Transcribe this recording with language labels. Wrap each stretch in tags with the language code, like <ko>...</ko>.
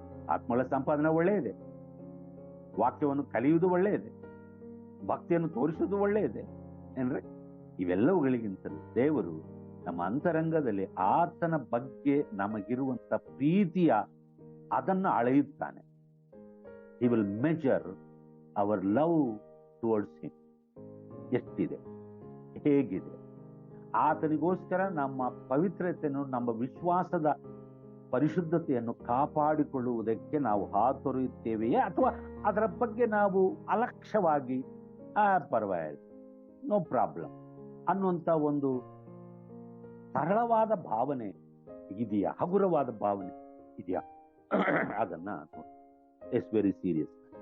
<kn>ಆತ್ಮಗಳ ಸಂಪಾದನೆ ಒಳ್ಳೆಯದೆ, ವಾಕ್ಯವನ್ನು ಕಲಿಯುವುದು ಒಳ್ಳೆಯದೆ, ಭಕ್ತಿಯನ್ನು ತೋರಿಸುವುದು ಒಳ್ಳೆಯದೆ ಅಂದ್ರೆ ಇವೆಲ್ಲವುಗಳಿಗಿಂತಲೂ ದೇವರು ನಮ್ಮ ಅಂತರಂಗದಲ್ಲಿ ಆತನ ಬಗ್ಗೆ ನಮಗಿರುವಂತ ಪ್ರೀತಿಯ ಅದನ್ನು ಅಳೆಯುತ್ತಾನೆ.</kn> <en>He will measure our love towards him.</en> <kn>ಎಷ್ಟಿದೆ, ಹೇಗಿದೆ, ಆತನಿಗೋಸ್ಕರ ನಮ್ಮ ಪವಿತ್ರತೆಯನ್ನು, ನಮ್ಮ ವಿಶ್ವಾಸದ ಪರಿಶುದ್ಧತೆಯನ್ನು ಕಾಪಾಡಿಕೊಳ್ಳುವುದಕ್ಕೆ ನಾವು ಹಾತೊರೆಯುತ್ತೇವೆಯೇ, ಅಥವಾ ಅದರ ಬಗ್ಗೆ ನಾವು ಅಲಕ್ಷ್ಯವಾಗಿ ಪರವಾಗಿಲ್ಲ, ನೋ ಪ್ರಾಬ್ಲಮ್ ಅನ್ನುವಂತ ಒಂದು ಸರಳವಾದ ಭಾವನೆ ಇದೆಯಾ, ಹಗುರವಾದ ಭಾವನೆ ಇದೆಯಾ, ಅದನ್ನ</kn> <en>It's very serious.</en>